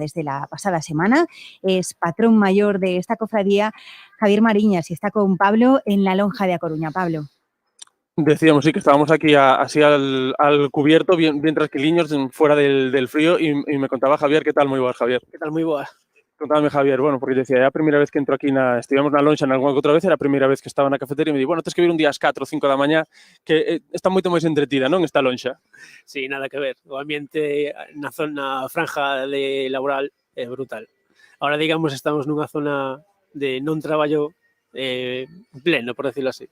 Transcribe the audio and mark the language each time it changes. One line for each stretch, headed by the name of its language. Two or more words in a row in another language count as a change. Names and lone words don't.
Spanish: Desde la pasada semana es patrón mayor de esta cofradía Javier Mariñas y está con Pablo en la lonja de A Coruña. Pablo. Decíamos, sí, que estábamos aquí así al cubierto, bien tranquiliños, fuera del frío, y me contaba Javier. ¿Qué tal? Muy buenas, Javier. ¿Qué tal? Muy buenas. Contame, Javier, bueno, porque decía, la primera vez que entro aquí,
Galician: estivemos na lonxa alguna outra vez, era a primeira vez que estaba na cafetería, e me di, bueno, tens que vir un día ás 4 ou 5 da mañá, que está moito máis entretida, non, esta lonxa?
Spanish: Sí, nada que ver.
Galician: O ambiente na zona franja laboral é brutal.
Spanish: Ahora, digamos,
Galician: estamos nunha zona de non traballo pleno,
Spanish: por decirlo así.